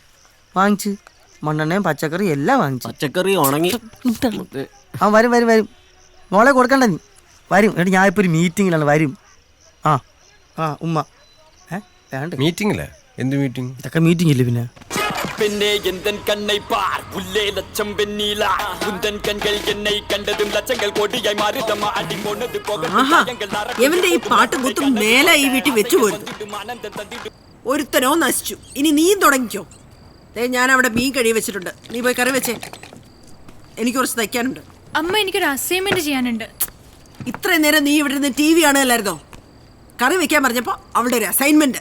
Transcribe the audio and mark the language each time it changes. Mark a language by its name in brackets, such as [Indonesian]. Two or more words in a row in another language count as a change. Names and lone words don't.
[Malayalam] വാങ്ങിച്ച് മണ്ണെണ്ണയും പച്ചക്കറി എല്ലാം വാങ്ങിച്ചു. പച്ചക്കറി ഉണങ്ങി. ആ വരും വരും വരും. മോളെ കൊടുക്കണ്ട നീ വരും എന്നിട്ട് ഞാൻ ഇപ്പോൾ ഒരു മീറ്റിങ്ങിലാണ് വരും. ആ ആ ഉമ്മ വേണ്ട മീറ്റിംഗില്ലേ? എന്ത് മീറ്റിംഗ്? ഇതൊക്കെ മീറ്റിംഗ് ഇല്ലേ പിന്നെ? [Tamil] பெண்ணே எந்தன் கண்ணை பார் உள்ளே லட்சம் வெண்ணிலா உந்தன் கண்கள் என்னை கண்டதும் லட்சங்கள் கோடியாய் மாறுதம்மா அடி போனது [Malayalam] എവന്റെ ഈ പാട്ടും കുത്തും മേലെ ഈ വീട്ടിൽ വെച്ചു പോരുന്നു. ഒരുത്തനോ നശിച്ചു. ഇനി നീയും തുടങ്ങിക്കോ. ഞാൻ അവിടെ മീൻ കഴി വെച്ചിട്ടുണ്ട്, നീ പോയി കറി വെച്ചേ. എനിക്ക് കുറച്ച് തയ്ക്കാനുണ്ട്. അമ്മ എനിക്കൊരു അസൈൻമെന്റ് ചെയ്യാനുണ്ട്. ഇത്രയും നേരം നീ ഇവിടെ നിന്ന് TV കാണുകയല്ലായിരുന്നോ? കറി വെക്കാൻ പറഞ്ഞപ്പോ അവളുടെ ഒരു അസൈൻമെന്റ്